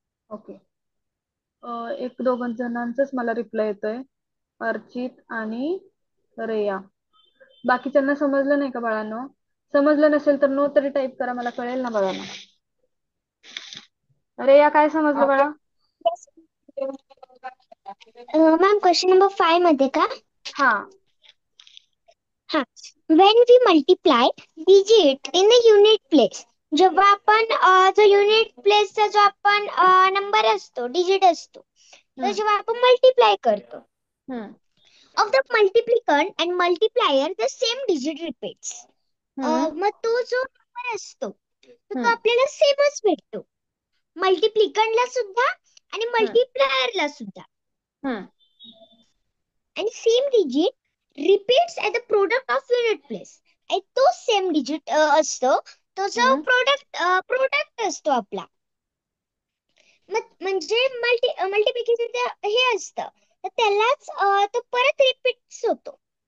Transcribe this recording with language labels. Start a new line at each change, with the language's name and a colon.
Marathi: Okay. एक दोघं जणांचाच मला रिप्लाय येतोय, अर्चित आणि रेया. बाकीच्यांना समजलं नाही का बाळांनो? समजलं नसेल तर नो तरी टाईप करा, मला कळेल ना बाळांनो. रेया, काय समजलं बाळा? मॅम क्वेश्चन नंबर 5 मध्ये का? हा.
English: When we multiply digit in the unit place,
Marathi: जेव्हा आपण जो युनिट प्लेसचा जो आपण नंबर असतो, डिजिट असतो, तर जेव्हा आपण मल्टिप्लाय करतो,
English: of the multiplicand and multiplier the same digit repeats.
Marathi: मग तो जो नंबर असतो तो आपल्याला सेमच भेटतो, मल्टिप्लिकंडला सुद्धा आणि मल्टिप्लायरला सुद्धा.
English: आणि same digit repeats at the product of unit place.
Marathi: तो सेम डिजिट असतो, तो जो प्रोडक्ट असतो आपला, म्हणजे मल्टिप्लिकेशन हे असतं, तर त्यालाच तो परत रिपीट्स होतो.